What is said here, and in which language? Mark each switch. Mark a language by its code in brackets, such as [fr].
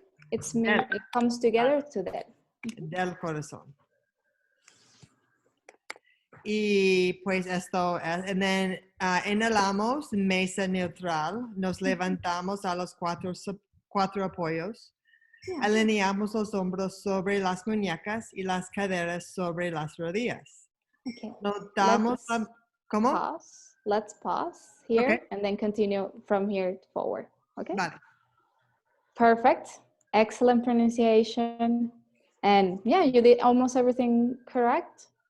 [en] It comes together to del. [es] del corazón. Y pues esto es, [en] and then [es] inhalamos, mesa neutral, nos levantamos a los cuatro apoyos, alineamos los hombros sobre las muñecas y las caderas sobre las rodillas. [en] Okay. [es] Notamos, ¿cómo? [en] Pause. Let's pause here Okay. and then continue from here forward. Okay. [es] Vale. [en] Perfect. Excellent pronunciation. And yeah, you did almost everything correct.